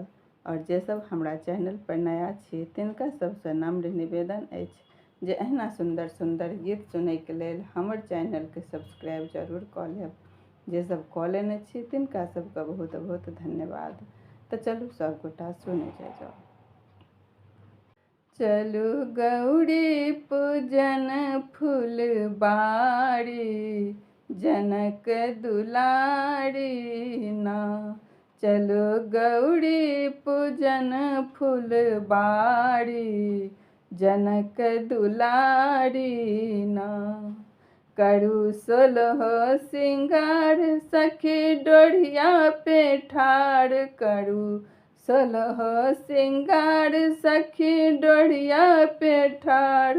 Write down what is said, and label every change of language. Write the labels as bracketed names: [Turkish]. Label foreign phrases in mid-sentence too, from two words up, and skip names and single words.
[Maithili] और जे सब हमरा चैनल पर नया छी तिनका सबसे नम्र निवेदन अछि जे एहना सुंदर सुंदर गीत सुनै के लेल हमर चैनल के सब्सक्राइब जरूर क लेब। जे सब क लेने छी तिनका सबके बहुत बहुत धन्यवाद। तो चलू सब गोटा सुने जाओ। चलू गौरी पूजन फूलबाड़ी, जनक दुलारी ना। चलो गौरी पूजन फूलबाड़ी, जनक दुलारी ना। करू सोलह सिंगार सखी डोढ़िया पे ठाड़, करू सोलह सिंगार सखी डोढ़िया पे ठाड़।